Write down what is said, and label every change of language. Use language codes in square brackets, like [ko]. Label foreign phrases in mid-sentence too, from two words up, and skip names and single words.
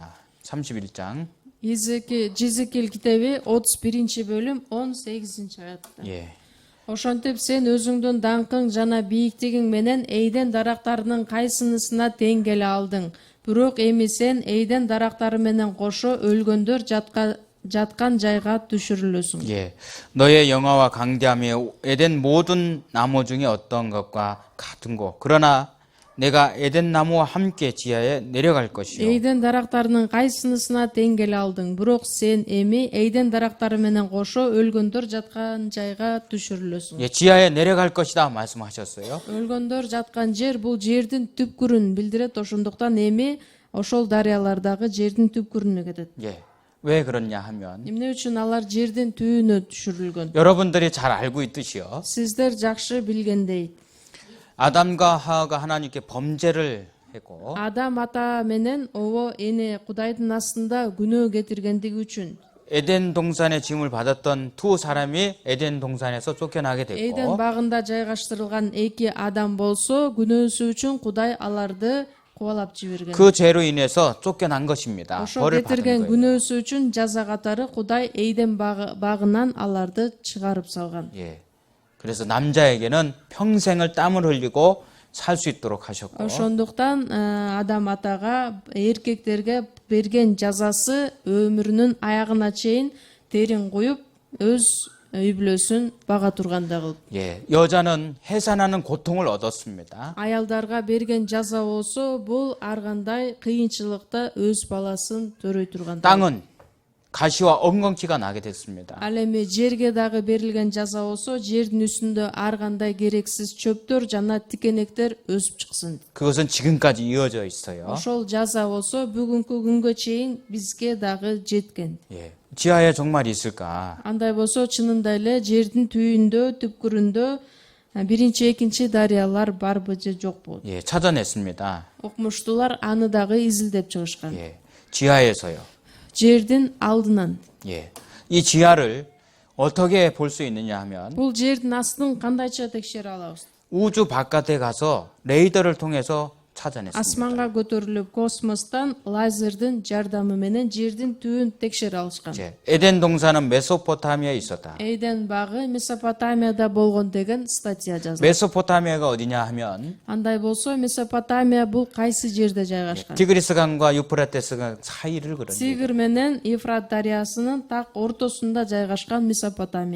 [ko] 31장. [ky] Жизекил китеби 31 бөлүм 18 аятта. [ko] 예. [ky] Ошентип сен өзүңдүн даңкың жана бийиктигиң менен эйден дарактарынын кайсынысына тең келе алдың. Бирок эми сен эйден дарактары менен кошо өлгөндөр жаткан жайга түшүрүлөсүң. [ko] 예. 너의 영화와 강대함이 에덴 모든 나무 중에 어떤 것과 같은 거. 그러나 내가 에덴 나무와 함께 지하에 내려갈 것이요. [ky] Эйден дарактарынын кайсынысына тең келе алдың. Бирок сен эми эйден дарактары менен кошо өлгөндөр жаткан жайга түшүрүлөсүң. [ko] 예, 지하에 내려갈 것이다 말씀하셨어요. [ky] Өлгөндөр жаткан жер бул жердин түпкүрүн билдирет. Ошондуктан эми ошол дарыялардагы жердин түпкүрүнө кетет. [ko] 예. 왜 그러냐 하면 [ky] Эмне үчүн алар жердин түбүнө түшүрүлгөн? [ko] 여러분들이 잘 알고 있듯이요. [ky] Сиздер жакшы билгендей, [ko] 아담과 하와가 하나님께 범죄를 했고 [ky] Адам ата менен ово эне Кудайдын астында күнөө кетиргендиги үчүн [ko] 에덴 동산의 짐을 받았던 두 사람이 에덴 동산에서 쫓겨나게 [ky] Эйден [ko] 됐고 [ky] багында жайгаштырылган эки адам болсо, күнөөсү үчүн Кудай аларды кубалап жиберген. [ko] 그 죄로 인해서 쫓겨난 것입니다. [ky] Ошол [ko] 벌을 받은 [ky] кетирген [ko] 거예요. [ky] күнөөсү үчүн жаза катары Кудай Эйден багынан аларды чыгарып салган. [ko] 예. 그래서 남자에게는 평생을 땀을 흘리고 살 수 있도록 하셨고 [ky] Ошондуктан Адам атага эркектерге берген жазасы өмүрүнүн аягына чейин терин коюп, өз үй бүлөсүн бага тургандай кылып. [ko] 예. 여자는 해산하는 고통을 얻었습니다. [ky] Аялдарга берген жаза болсо, бул ар кандай кыйынчылыкта өз баласын төрөй тургандай. [ko] 땅은 가시와 엉겅퀴가 나게 됐습니다. [ky] Ал эми жерге дагы берилген жаза болсо, жердин үстүндө ар кандай керексиз чөптөр жана тикенектер өсүп чыксын. [ko] 그것은 지금까지 이어져 있어요. [ky] Ошол жаза болсо, бүгүнкү күнгө чейин бизге дагы жеткен. [ko] 예. 지하에 정말 있을까? [ky] Андай болсо, чынында эле жердин түбүндө, түпкүрүндө биринчи, экинчи дарыялар барбы же жокпу? [ko] 예, 찾아냈습니다. [ky] Окумуштуулар аны дагы изилдеп чыгышкан. [ko] 예. 지하에서요. [ky] Жердин алдынан. [ko] 예. 이 지하를 어떻게 볼 수 있느냐 하면 [ky] Бул жердин астын кандайча текшере алабыз? [ko] 우주 바깥에 가서 레이더를 통해서 찾아냈습니다. [ky] Асманга көтөрүлүп космостон лазердин жардамы менен жердин түбүн текшере алышкан. [ko] 예. 에덴 동산은 메소포타미아에 있었다. [ky] Эйден багы Месопотамияда болгон деген статья жазылат. [ko] 메소포타미아가 어디냐 하면 [ky] Андай болсо, Месопотамия бул кайсы жерде жайгашкан? [ko] 티그리스 강과 유프라테스 강 사이를 그런 얘기. [ky] Тигр менен Ефрат дарыясынын так ортосунда жайгашкан Месопотамия.